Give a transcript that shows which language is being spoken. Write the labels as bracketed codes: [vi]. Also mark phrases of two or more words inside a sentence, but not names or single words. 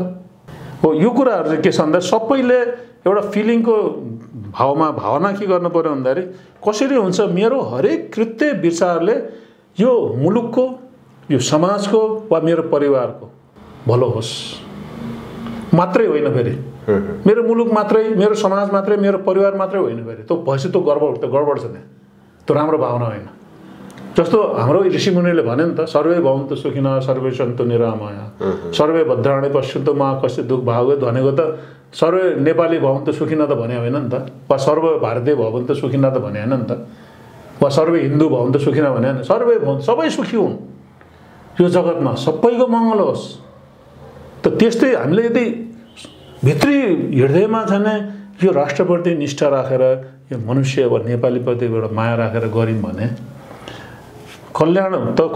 [ne] हो यो कुराहरू चाहिँ के छ भन्दा सबैले एउटा फिलिङको भावना के गर्नु पऱ्यो भन्दाखेरि कसरी हुन्छ मेरो हरेक कृत्य विचारले यो मुलुकको, यो समाजको वा मेरो परिवारको भलो होस् मात्रै होइन, फेरि मेरो मुलुक मात्रै, मेरो समाज मात्रै, मेरो परिवार मात्रै होइन, फेरि त्यो भएपछि त्यो गडबड छ त्यहाँ, त्यो राम्रो भावना होइन। जस्तो हाम्रो ऋषिमुनिले भने नि त, [sa] सर्वे भवन्तु सुखिनः सर्वे सन्तु निरामया सर्वे भद्राणि पश्यन्तु मा कश्चित् दुःख भाग्येत् [ne] भनेको त [sa] सर्वे नेपाली भवन्तु सुखिनः [ne] त भने होइन नि त, वा [sa] सर्व भारतीय भवन्तु सुखिनः [ne] त भने होइन नि त, वा [sa] सर्वे हिन्दू भवन्तु सुखिनः [ne] भने होइन, [sa] सर्वे भवन्तु, [ne] सबै सुखी हुन् यो जगतमा, सबैको मङ्गल होस्। त त्यस्तै हामीले यदि भित्री हृदयमा छैन यो राष्ट्रप्रति निष्ठा राखेर, यो मनुष्य वा नेपालीप्रति एउटा माया राखेर गऱ्यौँ भने कल्याण त कल्याणै हो नि।